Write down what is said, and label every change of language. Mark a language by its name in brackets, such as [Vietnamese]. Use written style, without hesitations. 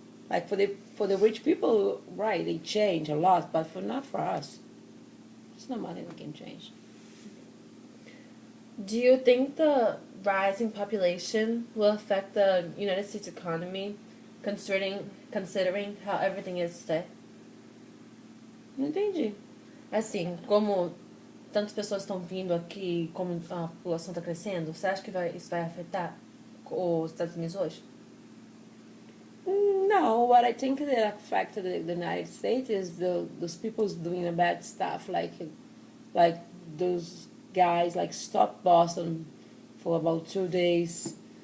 [English] Like, for the rich people, right, they change a lot, but not for us. It's not money we can change. Do you think the rising population will affect the United States economy, considering how everything is today? [Portuguese] Não entendi. Assim, como tantas pessoas estão vindo aqui, como a população está crescendo, você acha que isso vai afetar os Estados Unidos hoje? [English] No, what I think that affected the United States is those people doing the bad stuff, like those guys like stopped Boston for about 2 days.